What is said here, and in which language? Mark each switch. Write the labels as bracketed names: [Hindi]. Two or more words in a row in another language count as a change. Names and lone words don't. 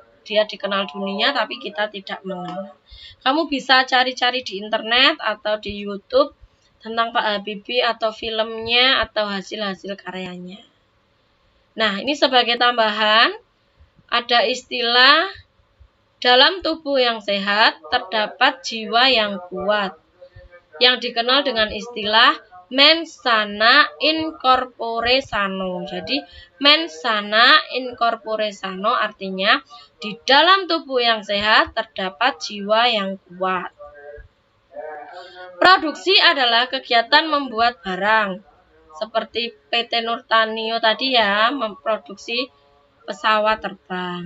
[Indonesian] Dia dikenal dunia tapi kita tidak mengenal. Kamu bisa cari-cari di internet atau di YouTube tentang Pak Habibie atau filmnya atau hasil-hasil karyanya. Nah, ini sebagai tambahan, ada istilah dalam tubuh yang sehat terdapat jiwa yang kuat, yang dikenal dengan istilah [Latin] mens sana in corpore sano. [Indonesian] Jadi [Latin] mens sana in corpore sano [Indonesian] artinya di dalam tubuh yang sehat terdapat jiwa yang kuat. Produksi adalah kegiatan membuat barang, seperti PT Nurtanio tadi ya, memproduksi pesawat terbang.